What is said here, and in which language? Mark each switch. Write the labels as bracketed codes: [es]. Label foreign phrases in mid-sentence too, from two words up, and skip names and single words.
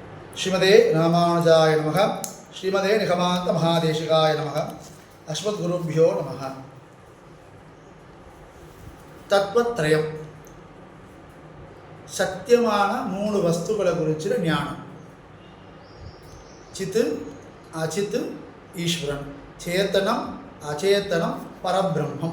[sa] श्रीमते रामानुजाय नमः। श्रीमते निगमान्त महादेशिकाय नमः। अस्मद्गुरुभ्यो नमः। [te] తత్వత్రయం సత్యమాన మూడు వస్తువుల గురించిన జ్ఞానం. చిత్, అచిత్, ఈశ్వరం, చేతనం, అచేతనం, పరబ్రహ్మం.